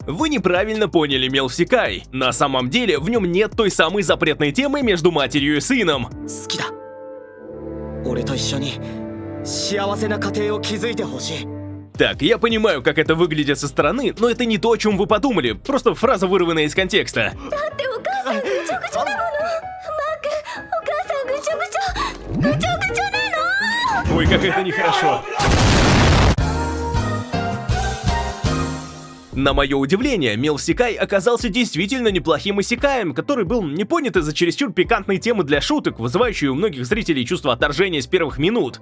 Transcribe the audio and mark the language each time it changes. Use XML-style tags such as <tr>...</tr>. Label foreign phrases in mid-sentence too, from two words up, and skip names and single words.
<ru>Вы неправильно поняли Милсикай. На самом деле, в нем нет той самой запретной темы между матерью и сыном.</ru> <ja>好きだ。俺と一緒に幸せな家庭を築いてほしい。</ja> <ru>Так, я понимаю, как это выглядит со стороны, но это не то, о чем вы подумали. Просто фраза, вырванная из контекста. Ой, как это нехорошо. На мое удивление, Милсикай оказался действительно неплохим исекаем, который был не понят из-за чересчур пикантной темы для шуток, вызывающей у многих зрителей чувство отторжения с первых минут.</ru>